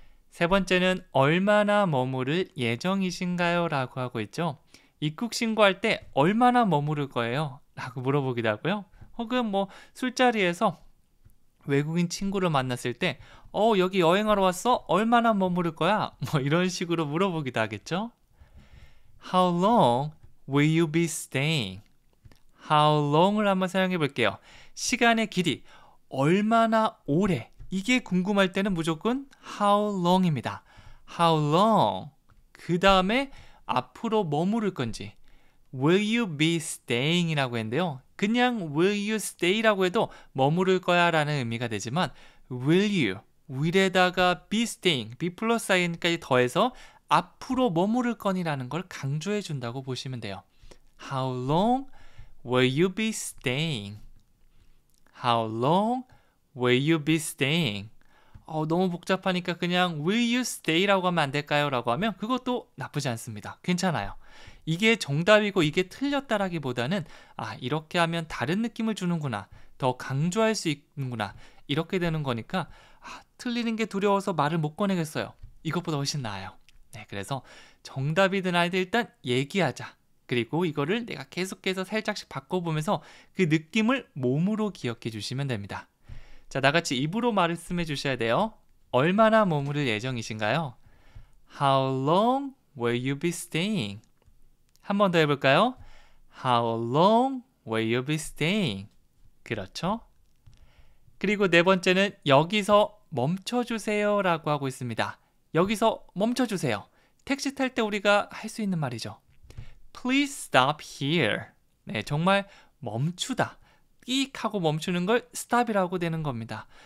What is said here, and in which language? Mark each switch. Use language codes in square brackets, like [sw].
[ko] 세 번째는 얼마나 머무를 예정이신가요? 라고 하고 있죠. 입국 신고할 때 얼마나 머무를 거예요? 라고 물어보기도 하고요. 혹은 술자리에서 외국인 친구를 만났을 때 여기 여행하러 왔어? 얼마나 머무를 거야? 이런 식으로 물어보기도 하겠죠. [en] How long will you be staying? [ko] How long을 한번 사용해 볼게요. 시간의 길이, 얼마나 오래. 이게 궁금할 때는 무조건 how long입니다. [en] How long. [ko] 그 다음에 앞으로 머무를 건지. [en] Will you be staying? [ko] 이라고 했는데요. 그냥 [en] will you stay [ko] 라고 해도 머무를 거야 라는 의미가 되지만 will you, will에다가 be staying, be 플러스 i까지 더해서 앞으로 머무를 거니라는 걸 강조해 준다고 보시면 돼요. [en] How long will you be staying? How long will you be staying? [ko] 너무 복잡하니까 그냥 [en] will you stay [ko] 라고 하면 안 될까요? 라고 하면 그것도 나쁘지 않습니다. 괜찮아요. 이게 정답이고 이게 틀렸다라기보다는 이렇게 하면 다른 느낌을 주는구나. 더 강조할 수 있는구나. 이렇게 되는 거니까 틀리는 게 두려워서 말을 못 꺼내겠어요. 이것보다 훨씬 나아요. 그래서 정답이든 아니든 일단 얘기하자. 그리고 이거를 내가 계속해서 살짝씩 바꿔보면서 그 느낌을 몸으로 기억해 주시면 됩니다. 자, 나같이 입으로 말씀해 주셔야 돼요. 얼마나 머무를 예정이신가요? [en] How long will you be staying? [ko] 한 번 더 해볼까요? [en] How long will you be staying? [ko] 그렇죠? 그리고 네 번째는 여기서 멈춰주세요 라고 하고 있습니다. 여기서 멈춰주세요. 택시 탈 때 우리가 할 수 있는 말이죠. [en] Please stop here. [ko] 정말 멈추다. 삑 하고 멈추는 걸 stop이라고 되는 겁니다.